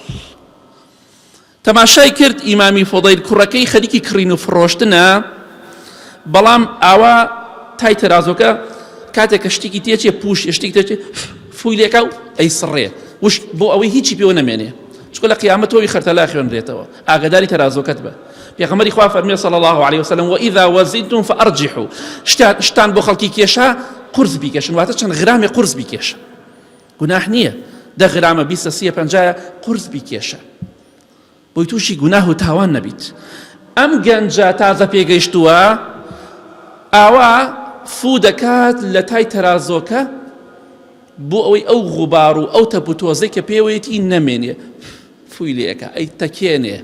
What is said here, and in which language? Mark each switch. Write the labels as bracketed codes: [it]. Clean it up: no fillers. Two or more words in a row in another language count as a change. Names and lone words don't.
[ckb] تەماشای کرد ئیمامی فۆدەیل کوڕەکەی خەریکی کڕین و فرۆشتنە، بەڵام ئاوا تای تەرازۆکە کاتێک شتێکی تێچێ پوش شتێک تێچێ فوی لێکا و ئەی سڕێ وش بۆ ئەوەی هیچی پێوە نەمێنێ، چکە لە قیامەت تۆی خەرتەلا خوێنرێتەوە. ئاگاداری تەرازۆکەت بە. پێغەمبەری خوا فەرمێ [ar] صلی الله عليه وسلم وإذا وزنتم فأرجحوا، [ckb] شتان بۆ خەڵکی کێشا قورس بیکێشن، واتە چەند غرامێ قورس بیکێشە، گوناح نییە. 10 غرامە 20-30-50 قورس بیکێشە، بۆی تووشی گوناه و تاوان نەبیت. ئەم گەنجە تازە پێگەیشتووە ئاوا فو دەکات لە تای تەرازۆکە بۆ ئەوەی ئەو غوبار و ئەو تەپ و تۆزەی کە پێوەیەتی نەمێنێ فوی لێەکە، ئەی تەکێنێ.